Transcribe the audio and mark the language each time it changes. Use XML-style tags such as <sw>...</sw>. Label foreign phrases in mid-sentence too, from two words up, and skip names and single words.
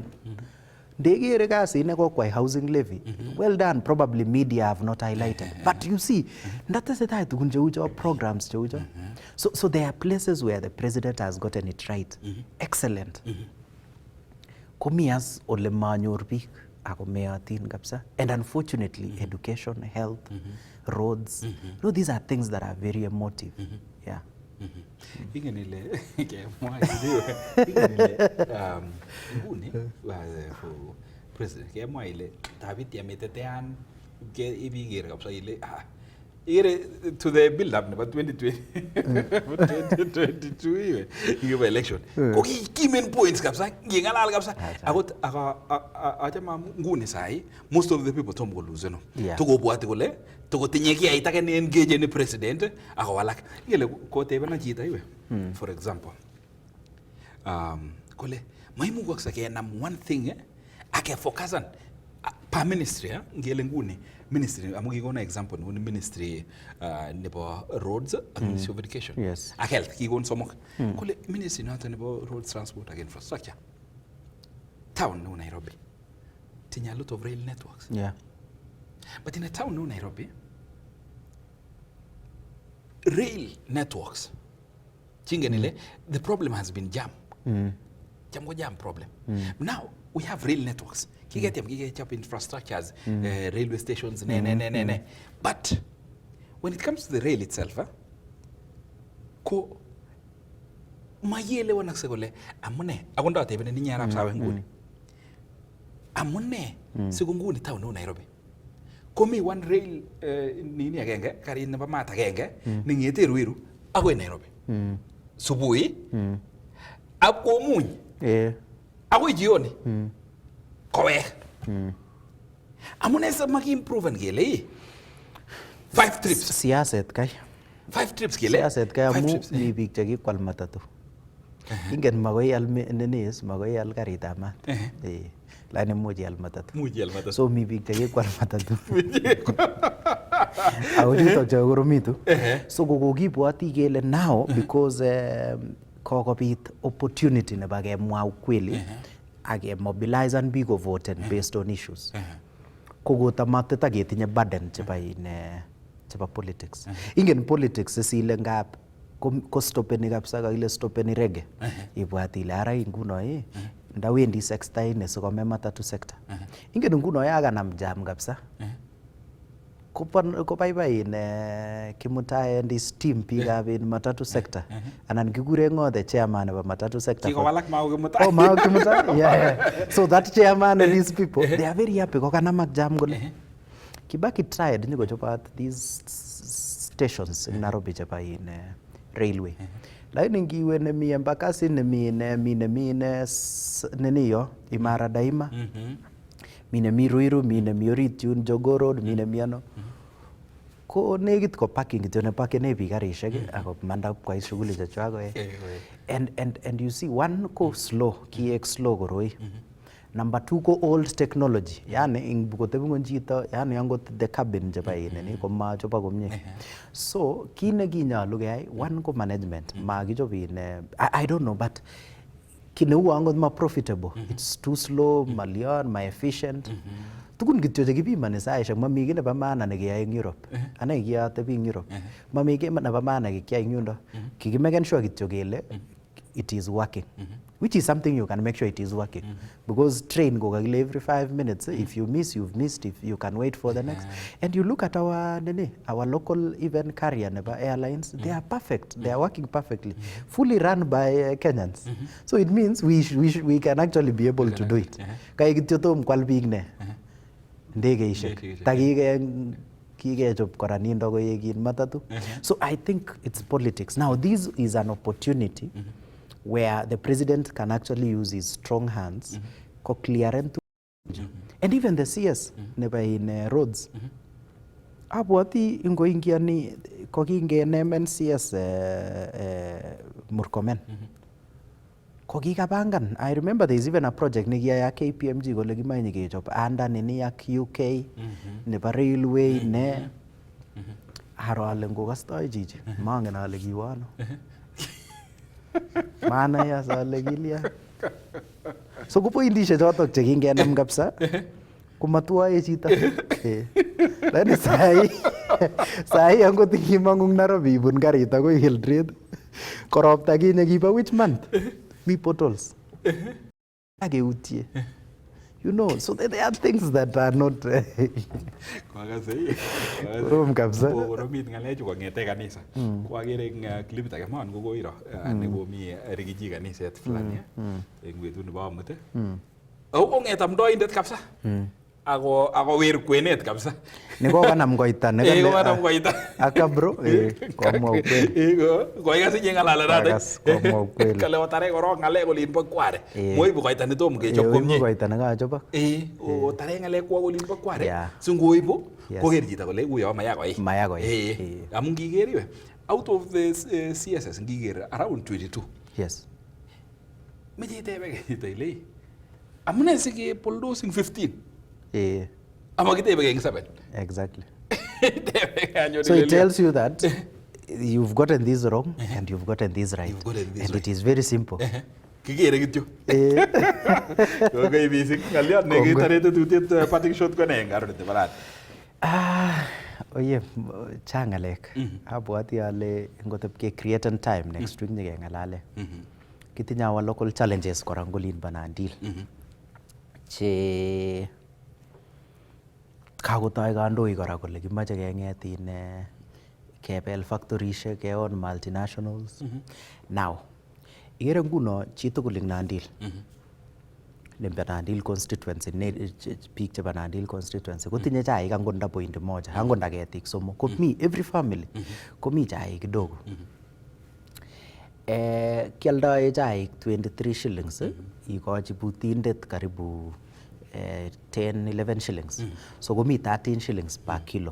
<kln>Ndegere Kass ine kokwai</kln> <en>housing levy. Well done. Probably media have not highlighted. But you see,</en> <kln>ndatesetai tukun cheu cho programs cheu cho.</kln> <en>So there are places where the president has gotten it right. Excellent.</en> <kln>Komias ole manyor biik ako meatin kabisa.</kln> <en>And unfortunately, education, health, roads, no, these are things that are very emotive. Yeah.</en> <kln>Ingen ile kemwa ile nguni</kln> <en>for president</en> <kln>kemwa ile David yametetean ke ibiger kabisa ile ire</kln> <en>to the build up about</en> <kln>2022 iwe election ko kimen points kabisa ngingalal kabisa akot achama nguni sai</kln> <en>most of the people</en> <kln>tom ko lose no tukobwati kole tukotinye kiyait age ne engage ni president akowalak ngele ko tebena chito iwe</kln> <en>for example</en> <kln>kole maimugakse kenam</kln> <en>one thing</en> <kln>ake focusan</kln> <en>per ministry</en> <kln>ngele nguni ministry amu kikona example nguni ministry nebo</kln> <en>roads and ministry of education</en> <kln>ak health kikon somok kole ministry noto nebo</kln> <en>roads transport and infrastructure town</en> <kln>no Nairobi tinya</kln> <en>a lot of rail networks but in a town</en> <kln>no Nairobi</kln> <en>rail networks chingenile the problem has been jam problem now we have rail networks kike up infrastructures railway stations but when it comes to the rail itself</en> <kln>ko mayele wanakse kole amune akonda tebene ni nyarap sawe nguni amune siku nguni town no Nairobi komi one rail nini agenge karit nebo mat agenge ningete Ruiru akoi Nairobi subui akomuny akoi jioni kowek amune sa maki-improve kele 5 trips siaset kai 5 trips kele siaset kai amu mi biik chekikwal matatu ingen makoi al nenis makoi al karitab mat lakini much ial matatu so mi biik chekikwal matatu ako chutok chekoromitu so kokokibwoti kele</kln> <en>now because</en> <kln>kokobit opportunity nebo kemwa ukweli mobilizan biik voten</kln> <en>based on issues</en> <kln>kokotamatita ketinye burden chebo politics ingen politics sile ngap ko stopeni kabisa kakile stopeni rege ibwati ile ara nguno ndawendi sekta ine sikome matatu sekta ingen nguno yakanam jam kabisa kopaipai Kimutai and his team biikab matatu sector anan kikure ngo</kln> <en>the chairman</en> <kln>nebo matatu sector kikowalak Mau Kimutai</kln> <en>Mau Kimutai so that chairman and these people they are very happy</en> <kln>kokanamak jam kole</kln> <en>Kibaki tried nyikochobat these stations in Nairobi</en> <kln>chebo railway lakini ngiwe nemi</kln> <en>Embakasi</en> <kln>nemi neniyo Imara Daima mi nemi Ruiru mi nemi orit yun Jogoo Road mi nemi ano ko negit ko parking kityo ne parkene biik karishek ako manda kwai shughuli chechwak</kln> <en>and you see one</en> <kln>ko slow kiek slow koroi</kln> <en>number 2</en> <kln>ko</kln> <en>old technology</en> <kln>yani kotebi ngon chito yani angot</kln> <en>the cabin</en> <kln>chebo ni ko machoba komie so kit ne kinyalu keyai one ko management makichob</kln> <en>I don't know but</en> <kln>kineu angot ma</kln> <en>profitable it's too slow</en> <kln>malion ma efficient tukun kityo chekipimani saishek mami ki nebo maana nekeyai eng Europe ane kiatebi eng Europe mami ki nebo maana kikiyai eng yundo kikimaken</kln> <en>sure</en> <kln>kityo kele</kln> <en>it is working which is something you can make sure it is working because train go kakile every 5 minutes if you miss you've missed if you can wait for the next and you look at our local even carrier nebo airlines they are perfect they are working perfectly fully run by Kenyans so it means we can actually be able to do it</en> <kln>kai kityo tom kwal biik ne ndegeishek kikechob kora nindo koyekin matatu</kln> <en>so I think it's politics now this is an opportunity where the president can actually use his strong hands</en> <kln>ko clearen</kln> <en>and even the CS</en> <kln>nebo</kln> <en>in roads</en> <kln>abwati ingoingiani kokingenemen CS Murkomen kokikapangan I remember there is even</kln> <en>a project</en> <kln>nekiyaya KPMG kole kimache kechob anda nini ak UK nebo railway ne aro ale ngokastoi chichi mangen ale kiwano</kln> <sw>maana ya sale</sw> <kln>kilya So ko pointishek chotok che kingenam kabisa komatwae chito. Lakini sahi angot ngimang'ung Nairobi ibun karit akoi Hilltrade koropta kinye kibo</kln> <en>which month?</en> <kln>Mi potholes. Akeutye.</kln> <en>You know, so there are things that are not</en> <kln>korom kabisa. Koromit ng'alechu kong'ete kanisa. Ko agere eng clipit age man ko koiro nekomi rigiji kaniset fulani eng betut nebo amut. Kong'et amdoindet kabisa. Ako wer kwenet kabisa. Nikokanam koita kokanam koita. Aka bro komwa ukweli. Koikas inye ng'alala nato. Komwa ukweli. Kale otare korok ng'alek olin bo kware. Moibu koita netom kechop komie. Koita nekachobok. Otare ng'alek kwak olin bo kware. Si ngoibu koker chito kole uyo maya koi. Maya koi. Amu ngiker iwe</kln> <en>out of the CSS</en> <kln>ngiker</kln> <en>around 22. Yes.</en> <kln>Meche itebe chito ile amune sike bulldoze 15. Ama kitebe eng 7.</kln> <en>Exactly. So it tells you that you've gotten this wrong and you've gotten this right. And it is very simple.</en> <kln>Kikere kityo. Kongoi mising ng'aliot nekitorete tutiet</kln> <en>parting shot</en> <kln>ko ne ngaronete barat. Oye, chang ng'alek. Abwati ale ngotep ke</kln> <en>create time next week</en> <kln>nyikeng'alale. Kitinye</kln> <en>our local challenges</en> <kln>kora ngolin banandil. Che kakotoi kandoik kora kole kimache keng'et kebel factorishek keon multinationals. Now, ikere nguno chitugul ing Nandil. Nembe Nandil constituency, biik chebo Nandil constituency kotinye chaik angot nda point moja, angot nda ketik somok. Komi</kln> <en>every family</en> <kln>komi chaik kidogo. Kialdae chaik 23 shillings, ikochi butindet karibu 10-11 shillings. So komi 13</kln> <en>shillings per kilo.</en>